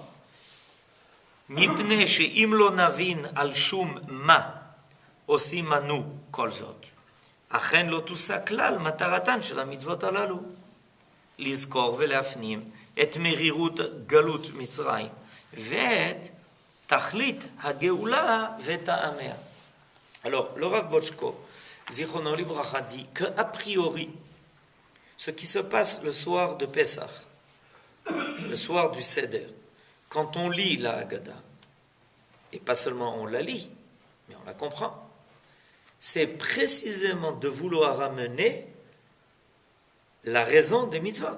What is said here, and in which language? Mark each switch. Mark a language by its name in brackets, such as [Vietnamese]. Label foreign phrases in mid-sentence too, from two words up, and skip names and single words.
[Hebrew] מפני שאם לא נבין על שום מה עושים אנו כל זאת, אכן לא תושג כלל מטרתן של המצוות הללו. לזכור ולהפנים את מרירות גלות מצרים ואת תכלית הגאולה וטעמיה. [French] Alors, le Rav Bochko, [Hebrew] זכרונו לברכה, [French] dit que a priori, ce qui se passe le soir de Pesach, le soir du Seder, quand on lit la Haggadah, et pas seulement on la lit, mais on la comprend, c'est précisément de vouloir amener la raison des mitzvot.